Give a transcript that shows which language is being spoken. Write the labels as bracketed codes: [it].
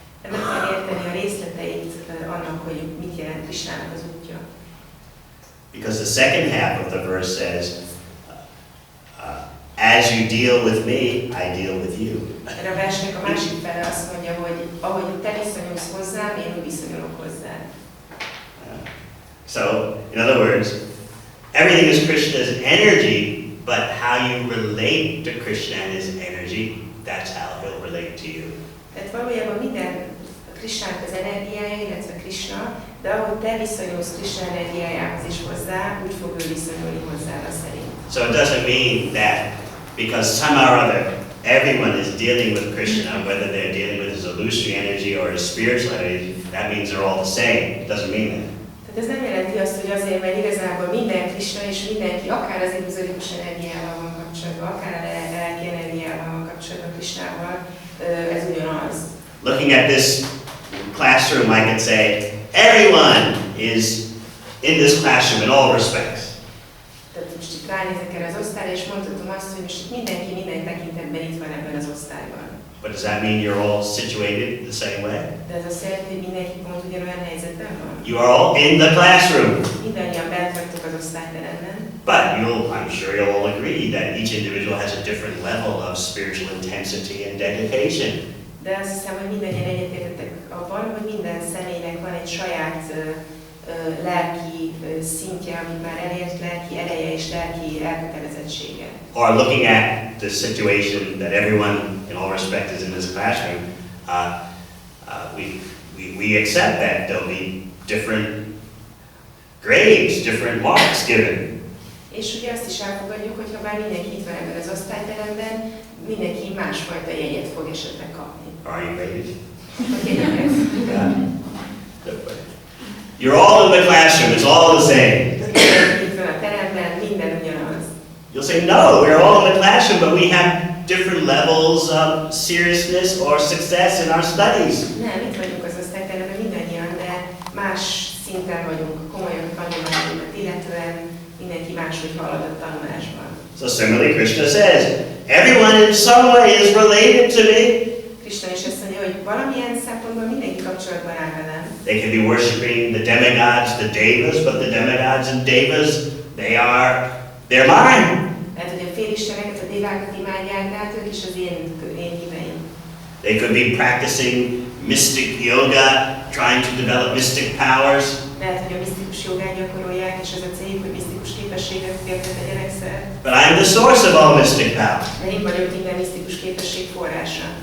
[hu] De meg kell érteni a részleteit annak, hogy mit jelent Krishnának az útja. [en] Because the second half of the verse says, as you deal with me, I deal with you. [hu] Erre a versnek a másik fele azt mondja, hogy ahogy te viszonyulsz hozzám, én úgy viszonyulok hozzád. [en] So, in other words, everything is Krishna's energy, but how you relate to Krishna and his energy, that's how he'll relate to you. [hu] Tehát valójában minden Krishnának az energiája, illetve Krishna, de ahogy te viszonyulsz Krishna energiájához is hozzá, úgy fog ő viszonyulni hozzá szerint. [en] So it doesn't mean that because somehow or other everyone is dealing with Krishna, whether they're dealing with his illusory energy or his spiritual energy, that means they're all the same. It doesn't mean that. [hu] Tehát ez nem jelenti azt, hogy azért, mert igazából minden Krishna és mindenki, akár az illuzorikus energiával van kapcsolatban, akár a lelki energiával van kapcsolatban Krishnával, ez ugyanaz. [en] Looking at this classroom, I could say, everyone is in this classroom in all respects. [hu] Tehát most itt ránézek erre az osztályra, és mondhatom azt, hogy most itt mindenki minden tekintetben itt van ebben az osztályban. [en] But does that mean you're all situated the same way? [hu] De ez azt jelenti, hogy mindenki pont ugyanolyan helyzetben van. [en] You are all in the classroom. [hu] Mindannyian bent vagytok az osztályteremben. [en] But I'm sure you'll all agree that each individual has a different level of spiritual intensity and dedication. [hu] De azt hiszem, hogy mindannyian egyetértettek abban, hogy minden személynek van egy saját lelki szintje, amit már elért, lelki ereje és lelki elkötelezettsége. [en] Or looking at the situation that everyone in all respects is in this classroom, we accept that there'll be different grades, different marks given. [hu] És ugye azt is elfogadjuk, hogy ha bár mindenki itt van ebben az osztályteremben, mindenki másfajta jegyet fog esetleg kapni. [en] Are you ready? Yeah. You're all in the classroom, it's all the same. [hu] Itt van a teremben, minden ugyanaz. [en] You'll say, no, we're all in the classroom, but we have different levels of seriousness or success in our studies. [hu] Nem, itt vagyunk az osztályteremben mindannyian, de más szinten vagyunk, komolyan tanulmányokat illetően, mindenki máshogy halad a tanulásban. [en] So similarly, Krishna says, everyone in some way is related to me. [hu] Krishna is azt mondja, hogy valamilyen szempontból mindenki kapcsolatban áll velem. [en] They can be worshipping the demigods, the devas, but the demigods and devas, they're mine. [hu] Lehet, hogy a félisteneket, a dévákat imádják, de hát ők is az én híveim. [en] They could be practicing mystic yoga, trying to develop mystic powers. [hu] Lehet, hogy a misztikus jogát gyakorolják, és ez a céljuk, hogy misztikus képességeket tegyenek szert. [en] But I'm the source of all mystic power. [hu] De én vagyok minden misztikus képesség forrása.